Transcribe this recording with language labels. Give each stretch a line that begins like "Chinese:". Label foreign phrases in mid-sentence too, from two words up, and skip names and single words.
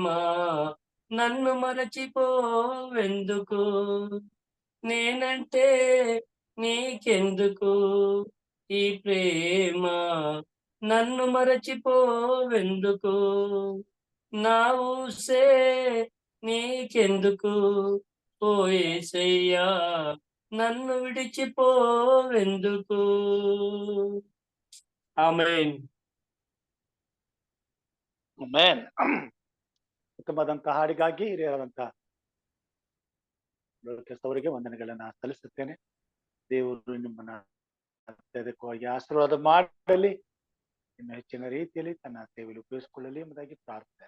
Telugu: నన్ను మరచిపోవెందుకు నేనంటే నీకెందుకు ఈ ప్రేమ నన్ను మరచిపోవెందుకు నా ఊసే నీకెందుకు ఓ యేసయ్యా నన్ను విడిచిపోవెందుకు ಆಮೆನ್
Kannada: ಆಮೆನ್. ಉತ್ತಮವಾದಂತಹ ಹಾಡಿಗಾಗಿ ಹಿರಿಯರಾದಂತಹ ಅವರಿಗೆ ವಂದನೆಗಳನ್ನ ಸಲ್ಲಿಸುತ್ತೇನೆ. ದೇವರು ನಿಮ್ಮನ್ನ ಅತ್ಯಧಿಕವಾಗಿ ಆಶೀರ್ವಾದ ಮಾಡಲಿ, ಇನ್ನು ಹೆಚ್ಚಿನ ರೀತಿಯಲ್ಲಿ ತನ್ನ ಸೇವೆಯಲ್ಲಿ ಉಪಯೋಗಿಸಿಕೊಳ್ಳಲಿ ಎಂಬುದಾಗಿ ಪ್ರಾರ್ಥನೆ.